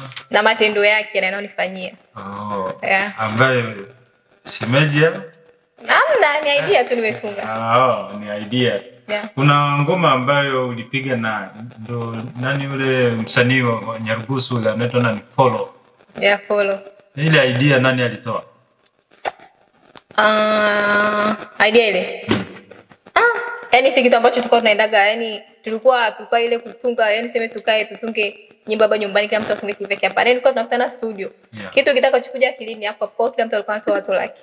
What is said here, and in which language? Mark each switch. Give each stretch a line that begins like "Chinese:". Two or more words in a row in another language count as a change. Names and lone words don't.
Swahili: na matendo yake yanayonifanyia.
English: Yeah.
Swahili: Ambaye simeje? Hamna, ni idea tu nimetunga. Ni idea.
English: Yeah.
Swahili: Kuna ngoma ambayo ulipiga na ndo nani yule msanii wa Nyarugusu yule anaitwa nani? Follow. Yeah, Follow. Ile idea nani alitoa? Idea ile. Yani si kitu ambacho tulikuwa tunaendaga, yani tulikuwa ile kutunga, yani sema tutunge nyimbo hapa nyumbani kila mtu atunge kivyake hapa. Yani tulikuwa tunakutana studio.
English: Yeah.
Swahili: Kitu kitakachokuja akilini hapo kila mtu alikuwa anatoa wazo lake.